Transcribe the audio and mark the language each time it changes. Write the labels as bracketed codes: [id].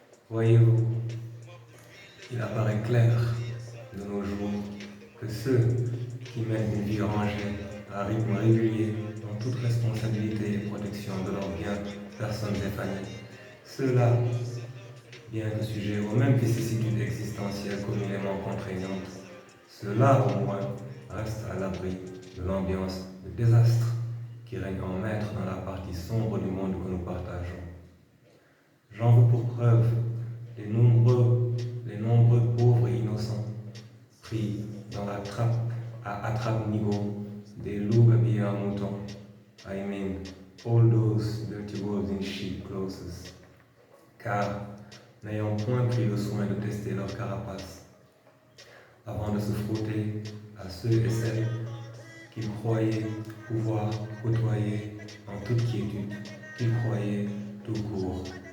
[fr] Voyez-vous, il apparaît clair de nos jours que ceux qui mènent une vie rangée à rythme régulier, dans toute responsabilité et protection de leurs biens, personnes et familles, ceux-là, bien que sujets aux mêmes vicissitudes existentielles communément contraignantes, ceux-là au moins restent à l'abri de l'ambiance de désastre qui règne en maître dans la partie sombre du monde que nous partageons. J'en veux pour preuve les nombreux pauvres et innocents pris dans la trappe à attrape-nigo des loups habillés en mouton. [en] I mean, all those dirty wolves in sheep clothes. [fr] Car, n'ayant point pris le soin de tester leur carapace, avant de se frotter à ceux et celles qu'ils croyaient pouvoir côtoyer en toute quiétude, qu'ils croyaient tout court.